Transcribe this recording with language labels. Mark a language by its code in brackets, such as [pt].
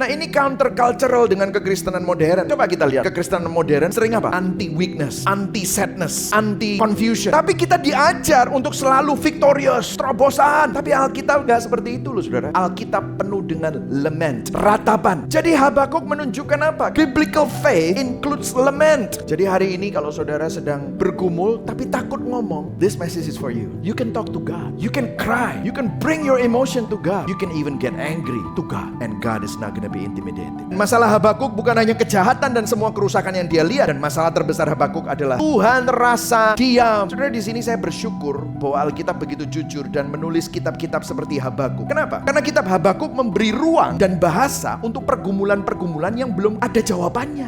[id] Nah, ini countercultural dengan kekristenan modern. Coba kita lihat, kekristenan modern sering apa? [en] Anti weakness, anti sadness, anti confusion. [id] Tapi kita diajar untuk selalu victorious, terobosan. Tapi Alkitab gak seperti itu loh saudara. Alkitab penuh dengan lament, ratapan. Jadi Habakuk menunjukkan apa? [en] Biblical faith includes lament. [id] Jadi hari ini kalau saudara sedang bergumul tapi takut ngomong, [en] this message is for you. You can talk to God, you can cry, you can bring your emotion to God, you can even get angry to God, and God is not gonna be intimidated. [id] Masalah Habakuk bukan hanya kejahatan dan semua kerusakan yang dia lihat, dan masalah terbesar Habakuk adalah Tuhan rasa diam. Saudara, di sini saya bersyukur bahwa Alkitab begitu jujur dan menulis kitab-kitab seperti Habakuk. Kenapa? Karena kitab Habakuk memberi ruang dan bahasa untuk pergumulan-pergumulan yang belum ada jawabannya.